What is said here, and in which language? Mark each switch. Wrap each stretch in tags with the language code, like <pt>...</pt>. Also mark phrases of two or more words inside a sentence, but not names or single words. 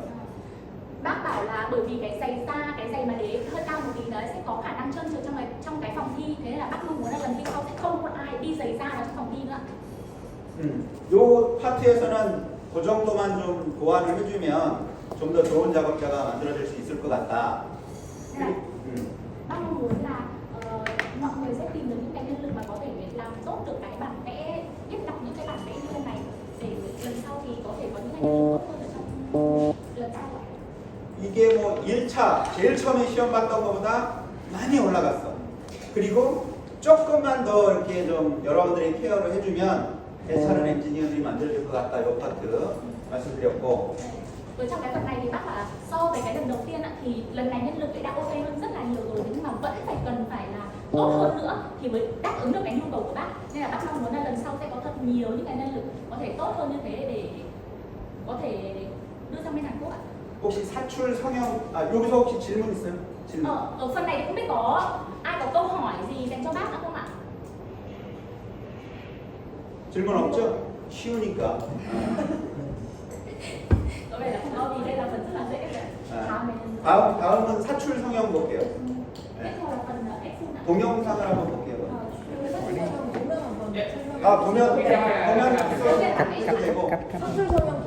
<vi>Bác bảo là bởi vì cái giày da, cái giày mà để hơi cao một tí đấy sẽ có khả năng trơn trượt trong cái phòng thi, thế nên là bác mong muốn là lần thi sau sẽ không có ai đi giày da vào trong phòng thi nữa.</vi> <ko>요 파트에서는 그 정도만 좀 보완을 해주면 좀 더 좋은 작업자가 만들어질 수 있을 것 같다.</ko> <vi>Bác mong muốn là mọi người sẽ tìm được những cái nhân lực mà có thể làm tốt được cái bản vẽ, biết đọc những cái bản vẽ như thế này, để lần sau thì có thể có những cái nhân lực tốt hơn ở trong lần sau.</vi> <ko>이게 뭐 1차 제일 처음에 시험 봤던 것보다 많이 올라갔어. 그리고 조금만 더 이렇게 좀 여러분들이 케어를 해주면 괜찮은 엔지니어들이 만들어질 것 같다. 요 파트 말씀드렸고.</ko> <vi>Ở trong cái phần này thì bác bảo là so với cái lần đầu tiên thì lần này nhân lực đã ok hơn rất là nhiều rồi, nhưng mà vẫn cần phải là tốt hơn nữa thì mới đáp ứng được cái nhu cầu của bác. Nên là bác mong muốn là lần sau sẽ có thật nhiều những cái nhân lực có thể tốt hơn như thế để có thể đưa sang bên Hàn Quốc ạ.</vi> <ko>혹시 사출 성형 여기서 혹시 질문 있어요? 질문.</ko> <vi>Ở phần này thì không biết có ai có câu hỏi gì dành cho bác nữa không ạ?</vi> <ko>질문 없죠? 쉬우니까.</ko> <vi>Có vẻ là không có, vì đây là phần rất là dễ rồi.</vi> <ko>다음은 사출 성형 볼게요.</ko> <vi>Tiếp theo là phần ép phun ạ.</vi> <ko>동영상을 한번 볼게요.</ko> <vi>Đối với các</vi> <ko>보면 있어도 되고</ko> <vi>Cắt, cắt, cắt, cắt.</vi>